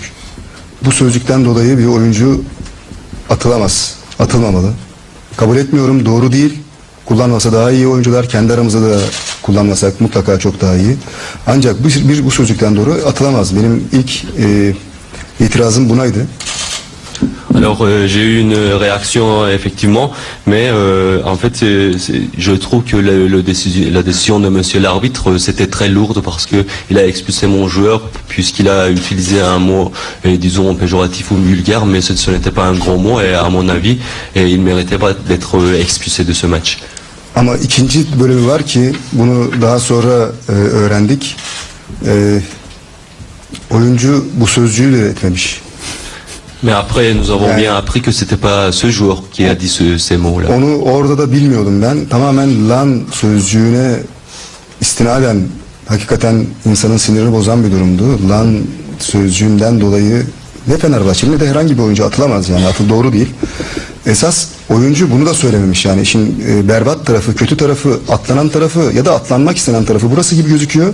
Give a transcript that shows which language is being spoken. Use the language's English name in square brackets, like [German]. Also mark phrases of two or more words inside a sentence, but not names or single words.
[Turkish] Bu sözcükten dolayı bir oyuncu atılamaz, atılmamalı. Kabul etmiyorum, doğru değil. Kullanmasa daha iyi, oyuncular kendi aramızda da kullanmasak mutlaka çok daha iyi. Ancak bu sözcükten doğru atılamaz. Benim ilk itirazım bunaydı. [French] Alors j'ai eu une réaction effectivement, mais en fait je trouve que la décision de monsieur l'arbitre c'était très lourde parce que il a expulsé mon joueur puisqu'il a utilisé un mot disons péjoratif ou vulgaire, mais ce n'était pas un grand mot et à mon avis il méritait pas d'être expulsé de ce match. [Turkish] Ama ikinci bölümü var ki bunu daha sonra öğrendik. Oyuncu bu sözcüğü de etmemiş. [French] Mais après nous avons bien appris que c'était pas ce joueur qui a dit ces mots-là. [Turkish] Onu orada da bilmiyordum ben. Tamamen lan sözcüğüne istinaden hakikaten insanın sinirini bozan bir durumdu. Lan sözcüğünden dolayı ne Fenerbahçeli ne de herhangi bir oyuncu atılamaz, yani atıl doğru değil. Esas oyuncu bunu da söylememiş, yani işin berbat tarafı, kötü tarafı, atlanan tarafı ya da atlanmak istenen tarafı burası gibi gözüküyor.